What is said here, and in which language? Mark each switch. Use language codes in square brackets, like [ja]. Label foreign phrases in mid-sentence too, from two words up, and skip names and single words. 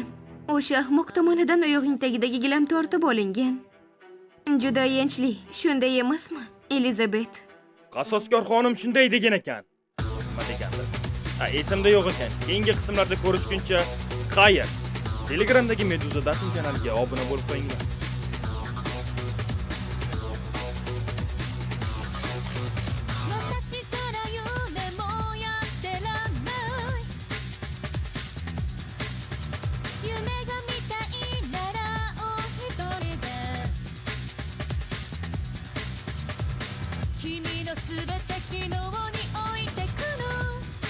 [uz] O'sha ahmoq tomonidan oyog'ing tagidagi gilam tortib olingan. Juda ayanchli, shunday emasmi, Elizabet? qasoskor xonim shunday degan ekan. Nima degandir? Esimda yo'q ekan. Keyingi qismlarda ko'rishguncha, xayr. Telegramdagi Meduza Datin kanaliga obuna bo'lib qo'yinglar. [ja] 私から夢もやってらんない夢が見たいならお一人で君のすべて昨日に置いてくの